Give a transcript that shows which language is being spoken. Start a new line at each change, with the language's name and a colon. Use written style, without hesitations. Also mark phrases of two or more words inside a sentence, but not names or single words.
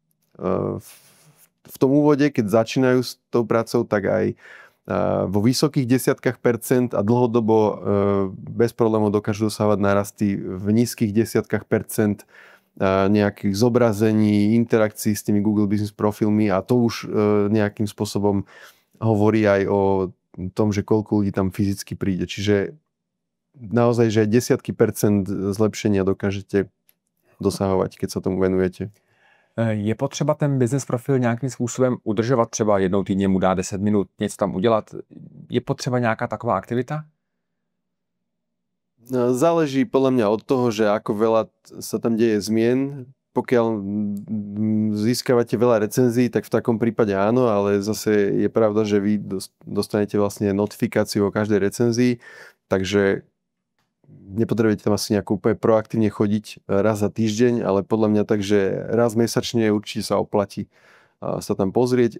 Slovak: v tom úvode, keď začínajú s tou prácou, tak aj vo vysokých desiatkách percent a dlhodobo bez problémov dokážu dosávať nárasty v nízkych desiatkách percent nejakých zobrazení, interakcií s tými Google Business profilmi a to už nejakým spôsobom hovorí aj o tom, že koľko ľudí tam fyzicky príde. Čiže naozaj, že desiatky percent zlepšenia dokážete dosahovať, keď sa tomu venujete.
Czech: Je potřeba ten business profil nějakým způsobem udržovat, třeba jednou týdně mu dá 10 minut něco tam udělat? Je potřeba nějaká taková aktivita?
Slovak: Záleží podľa mňa od toho, že ako veľa sa tam deje zmien. Pokiaľ získavate veľa recenzií, tak v takom prípade áno, ale zase je pravda, že vy dostanete vlastne notifikáciu o každej recenzii, takže nepotrebujete tam asi nejako úplne proaktívne chodiť raz za týždeň, ale podľa mňa tak, že raz mesačne určite sa oplatí sa tam pozrieť.